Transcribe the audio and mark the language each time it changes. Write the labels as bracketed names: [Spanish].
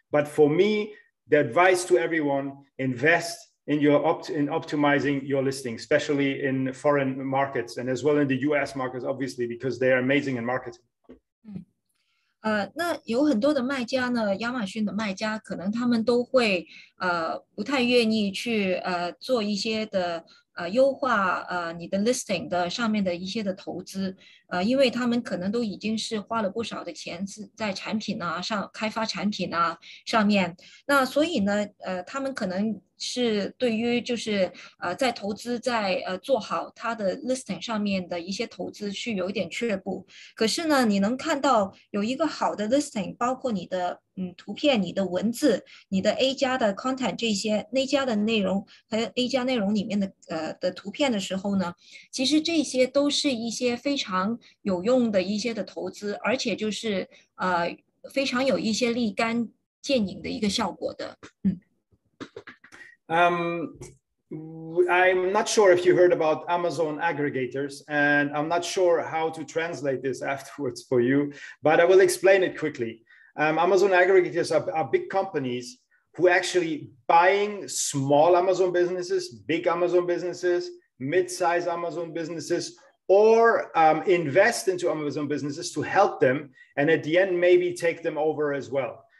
[English] But for me, the advice to everyone: invest in optimizing your listing, especially in foreign markets and as well in the US markets, obviously, because they are amazing in marketing. [Chinese] 那有很多的卖家呢，亚马逊的卖家可能他们都会不太愿意去做一些的优化你的 listing 的上面的一些的投资，因为他们可能都已经是花了不少的钱在产品上开发产品上面，那所以呢他们可能是对于就是在投资在做好它的 listing 上面的一些投资是有一点却步。可是呢，你能看到有一个好的 listing， 包括你的图片、你的文字、你的 A 加的 content 这些 A 加的内容和 A 加内容里面的图片的时候呢，其实这些都是一些非常有用的一些的投资，而且就是非常有一些立竿见影的一个效果的。 [English] I'm not sure if you heard about Amazon aggregators, and I'm not sure how to translate this afterwards for you, but I will explain it quickly. Amazon aggregators are big companies who actually buying small Amazon businesses, big Amazon businesses, mid-size Amazon businesses, or invest into Amazon businesses to help them, and at the end, maybe take them over as well.